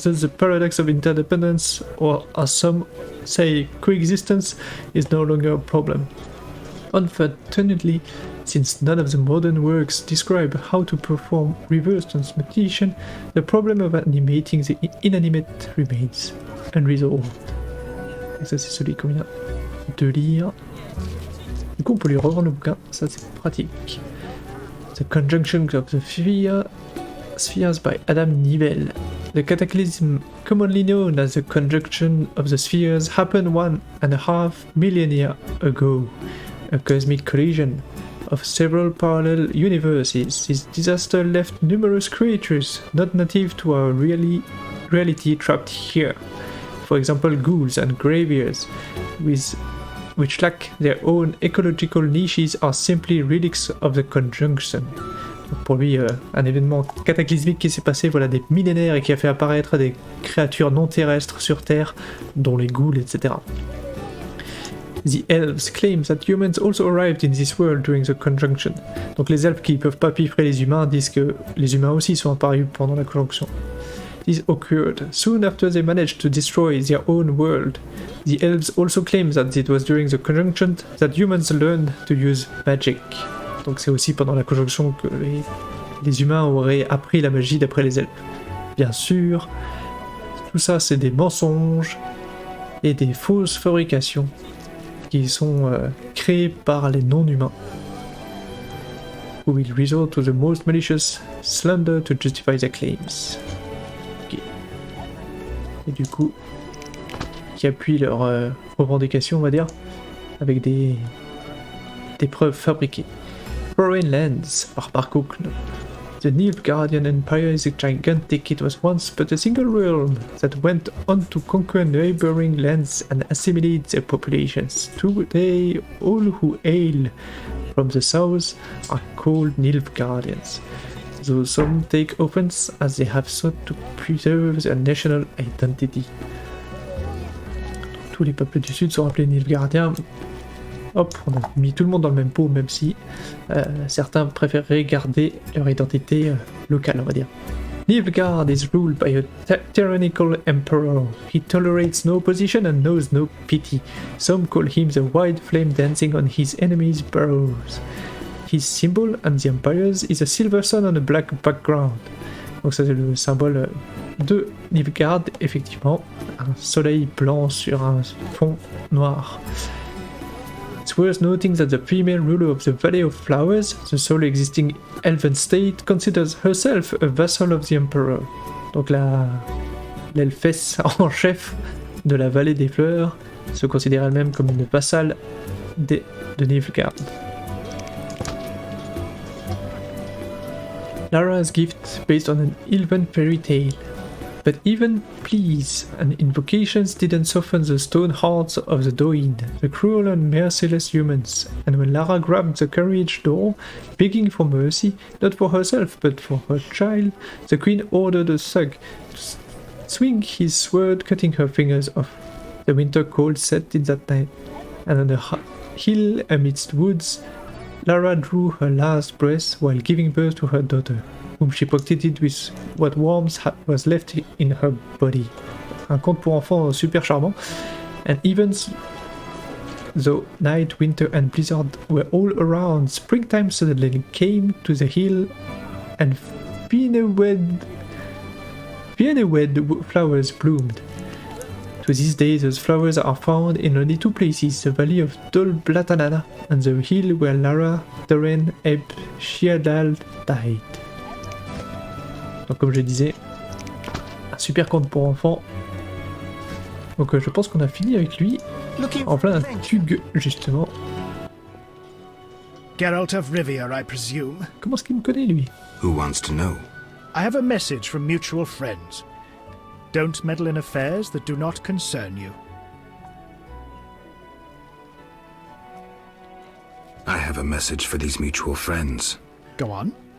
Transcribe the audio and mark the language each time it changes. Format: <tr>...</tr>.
<en>Thus the paradox of interdependence, or as some say coexistence, is no longer a problem. Unfortunately, since none of the modern works describe how to perform reverse transmutation, the problem of animating the inanimate remains unresolved.</en> <fr>Et ça c'est celui qu'on vient de lire. Du coup on peut lui revendre le bouquin, ça c'est pratique.</fr> <en>The Conjunction of the Spheres by Adam Nivell. The cataclysm commonly known as the Conjunction of the Spheres happened 1.5 millennia ago. A cosmic collision of several parallel universes. This disaster left numerous creatures not native to our reality trapped here. For example, ghouls and graveyears, with which lack their own ecological niches are simply relics of the conjunction.</en> <fr>Donc pour lui, un événement cataclysmique qui s'est passé voilà des millénaires et qui a fait apparaître des créatures non terrestres sur Terre, dont les ghouls, etc.</fr> <en>The elves claim that humans also arrived in this world during the conjunction.</en> <fr>Donc les elfes qui ne peuvent pas piffrer les humains disent que les humains aussi sont apparus pendant la conjonction.</fr> <en>This occurred soon after they managed to destroy their own world. The elves also claim that it was during the conjunction that humans learned to use magic.</en> <fr>Donc c'est aussi pendant la conjonction que les humains auraient appris la magie d'après les elfes. Bien sûr, tout ça c'est des mensonges et des fausses fabrications qui sont créées par les non-humains.</fr> <en>Who will resort to the most malicious slander to justify their claims. Okay.</en> <fr>Et du coup, qui appuient leurs revendications, on va dire, avec des preuves fabriquées.</fr> <en>Foreign lands, par Barcook. The Nilfgaardian Empire is gigantic. It was once but a single realm that went on to conquer neighboring lands and assimilate their populations. Today, all who hail from the south are called Nilfgaardians, though some take offense as they have sought to preserve their national identity.</en> <fr>Tous les peuples du sud sont appelés Nilfgaardiens. Hop, on a mis tout le monde dans le même pot, même si certains préféreraient garder leur identité locale, on va dire.</fr> <en>Nilfgaard is ruled by a tyrannical emperor. He tolerates no opposition and knows no pity. Some call him the white flame dancing on his enemies' burrows. His symbol and the empire's is a silver sun on a black background.</en> <fr>Donc ça c'est le symbole de Nilfgaard, effectivement, un soleil blanc sur un fond noir.</fr> <en>It's worth noting that the female ruler of the Valley of Flowers, the sole existing elven state, considers herself a vassal of the Emperor.</en> <fr>Donc l'elfesse en chef de la Vallée des Fleurs se considère elle-même comme une vassale de Nilfgaard.</fr> <en>Lara's gift based on an elven fairy tale. But even pleas and invocations didn't soften the stone hearts of the Doin, the cruel and merciless humans, and when Lara grabbed the carriage door, begging for mercy, not for herself but for her child, the queen ordered a thug to swing his sword, cutting her fingers off. The winter cold set in that night, and on a hill amidst woods, Lara drew her last breath while giving birth to her daughter, whom she protected with what warmth was left in her body.</en> <fr>Un conte pour enfants super charmant.</fr> <en>And even though night, winter and blizzard were all around, springtime suddenly came to the hill and Fienewed flowers bloomed. To this day, those flowers are found in only two places, the valley of Dol Blatanana and the hill where Lara Doren Eb Shiadal died.</en> <fr>Donc comme je disais, un super conte pour enfants. Donc je pense qu'on a fini avec lui, en plein tug justement.</fr> <en>Geralt of Rivia, I presume.</en> <fr>Comment est-ce qu'il me connaît lui?</fr> <en>Who wants to know? I have a message from mutual friends. Don't meddle in affairs that do not concern you. I have a message for these mutual friends. Go on.</en>